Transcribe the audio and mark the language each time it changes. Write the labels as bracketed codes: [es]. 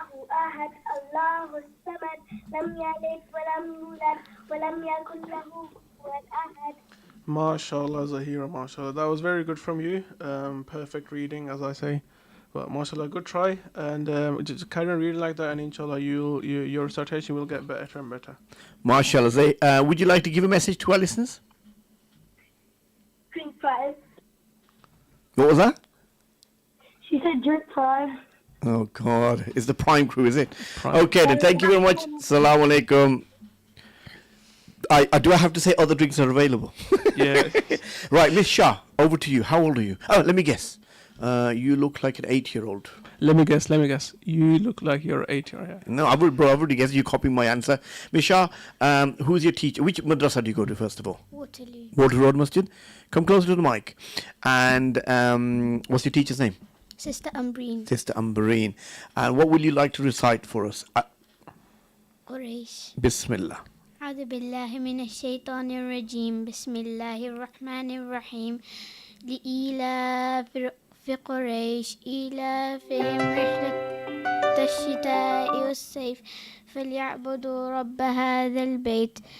[ar] أحد الله الصمد لم يلد ولم يولد ولم يكن له كفوا أحد. [en] MashaAllah, Zahira, MashaAllah. That was very good from you. Perfect reading, as I say. But MashaAllah, good try. And just carry on reading like that, and inshallah, your recitation will get better and better. [ar] MashaAllah. [en] Would you like to give a message to our listeners? Drink 5. What was that? She said drink 5. Oh, God. It's the Prime crew, is it? Okay, then. Thank you very much. [ar] Assalamu alaikum. [en] Do I have to say other drinks are available? Yeah. Right, Miss Shah, over to you. How old are you? Oh, let me guess. You look like an 8-year-old. Let me guess. You look like you're 8-year-old. No, I've already guessed. You copying my answer. Miss Shah, who's your teacher? Which madrasa do you go to, first of all? Waterloo. Waterloo Road Masjid. Come closer to the mic. And what's your teacher's name? Sister Umbreen. Sister Umbreen. And what would you like to recite for us? Quraysh. [ar] Bismillah. أعوذ بالله من الشيطان الرجيم بسم الله الرحمن الرحيم لإيلاف في قريش إيلافهم رحلة الشتاء والصيف فليعبدوا رب هذا البيت